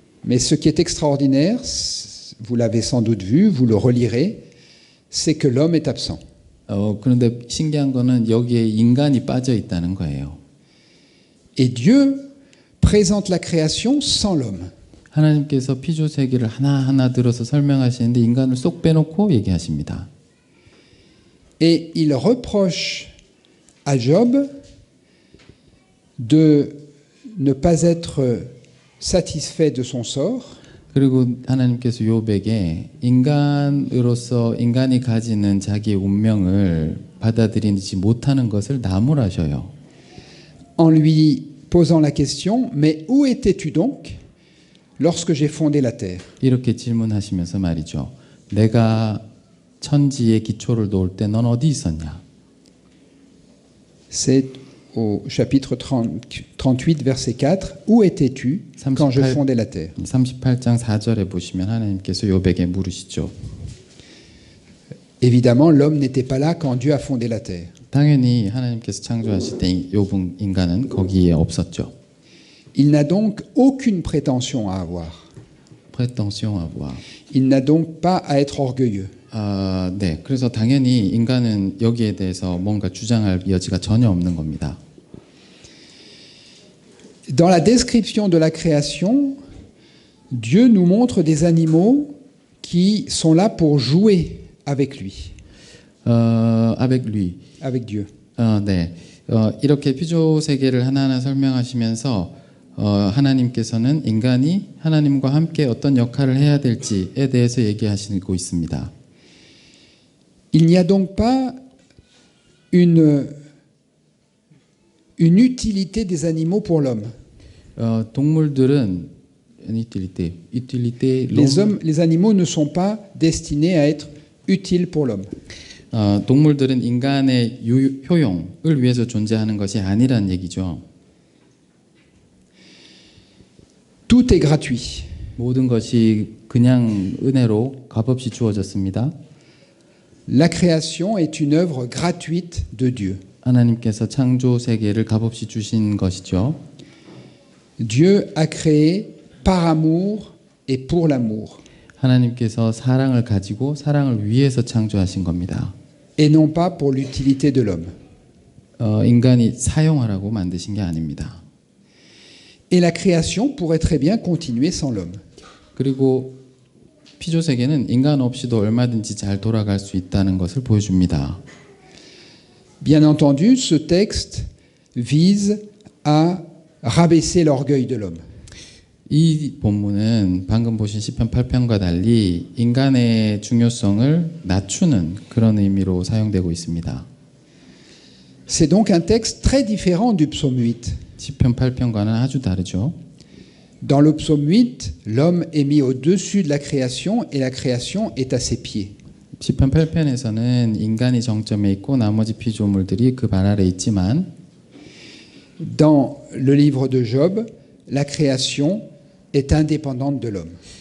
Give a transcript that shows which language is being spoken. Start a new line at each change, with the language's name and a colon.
French: Mais ce qui est extraordinaire, vous l'avez sans doute vu, vous le relirez, c'est que l'homme est absent.
Korean: 그런데 신기한 거는 여기에 인간이 빠져 있다는 거예요.
French: Et Dieu présente la création sans l'homme.
Korean: 하나님께서 피조 세계를 하나하나 들어서 설명하시는데 인간을 쏙 빼놓고 얘기하십니다.
French: Et il reproche à Job de ne pas être satisfait de son sort.
Korean: 그리고 하나님께서 욥에게 인간이 가지는 자기의 운명을 받아들이지 못하는 것을 나무라셔요.
French: En lui posant la question, mais où étais-tu donc lorsque j'ai fondé la terre?
Korean: 이렇게 질문하시면서 말이죠. 내가 천지의 기초를 놓을 때 넌 어디 있었냐?
French: C'est au chapitre 38, verset 4. Où étais-tu quand je fondais la terre?
Korean: 38장 4절에 보시면 하나님께서 욥에게 물으시죠.
French: Évidemment, l'homme n'était pas là quand Dieu a fondé la terre.
Korean: 당연히 하나님께서 창조하실 때 인간은 거기에 없었죠.
French: Il n'a donc aucune prétention à avoir. attention à voir. Il n'a donc pas à être orgueilleux.
Korean: 네, 그래서 당연히 인간은 여기에 대해서 뭔가 주장할 여지가 전혀 없는 겁니다.
French: Dans la description de la création, Dieu nous montre des animaux qui sont là pour jouer avec lui, avec lui. avec Dieu.
Korean: 네, 이렇게 피조 세계를 하나하나 설명하시면서 하나님께서는 인간이 하나님과 함께 어떤 역할을 해야 될지에 대해서 얘기하시고 있습니다.
French: Il n'y a donc pas une utilité des animaux pour l'homme.
Korean: 동물들은 utilité,
French: Les animaux ne sont pas destinés à être utiles pour l'homme.
Korean: 동물들은 인간의 효용을 위해서 존재하는 것이 아니란 얘기죠.
French: Tout est gratuit.
Korean: 모든 것이 그냥 은혜로 값없이 주어졌습니다.
French: La création est une œuvre gratuite de Dieu.
Korean: 하나님께서 창조 세계를 값없이 주신 것이죠.
French: Dieu a créé par amour et pour l'amour,
Korean: 하나님께서 사랑을 가지고 사랑을 위해서 창조하신 겁니다.
French: et non pas pour l'utilité de l'homme.
Korean: 인간이 사용하라고 만드신 게 아닙니다.
French: Et la création pourrait très bien continuer sans l'homme.
Korean: 그리고 피조 세계는 인간 없이도 얼마든지 잘 돌아갈 수 있다는 것을 보여줍니다.
French: Bien entendu, ce texte vise à rabaisser l'orgueil de l'homme.
Korean: 이 본문은 방금 보신 시편 8편과 달리 인간의 중요성을 낮추는 그런 의미로 사용되고 있습니다.
French: C'est donc un texte très différent du psaume 8.
Korean: 시편 8편과는 아주 다르죠.
French: Dans le psaume 8, l'homme est mis au-dessus de la création et la création est à ses pieds.
Korean: 시편 8편에서는 인간이 정점에 있고 나머지 피조물들이 그 발 아래 있지만
French: Dans le livre de Job, la création est indépendante de l'homme.